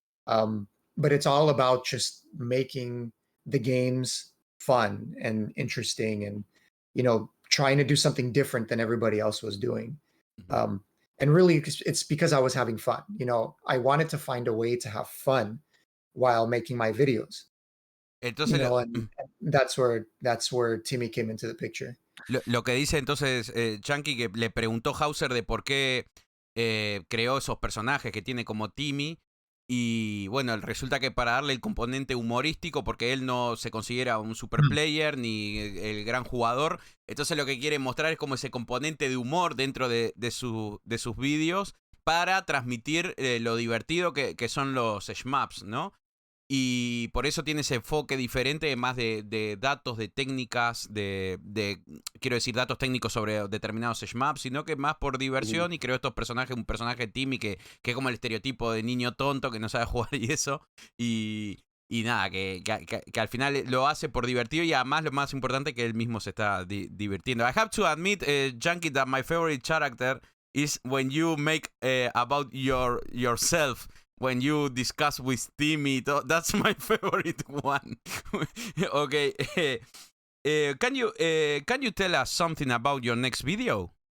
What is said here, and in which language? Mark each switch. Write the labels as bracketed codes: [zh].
[en] But it's all about just making the games fun and interesting, and, trying to do something different than everybody else was doing. And really, it's because I was having fun. I wanted to find a way to have fun while making my videos. [es] Entonces, [en] And that's where Timmy came into the picture. [es] lo que dice entonces Chunky, que le preguntó Hauser de por qué creó esos personajes que tiene como Timmy. Y bueno, resulta que para darle el componente humorístico, porque él no se considera un super player ni el gran jugador, entonces lo que quiere mostrar es como ese componente de humor dentro de sus vídeos para transmitir lo divertido que son los SHMUPS, ¿no? Y por eso tiene ese enfoque diferente, más de datos, de técnicas, quiero decir, datos técnicos sobre determinados SHMUPS, sino que más por diversión. Y creo estos personajes, un personaje Timmy que es como el estereotipo de niño tonto que no sabe jugar y eso. Y nada, que al final lo hace por divertido, y además lo más importante, que él mismo se está divirtiendo. [en] I have to admit, Junkie, that my favorite character is when you make about yourself. When you discuss with Timmy, that's my favorite one. Okay, can you tell us something about your next video?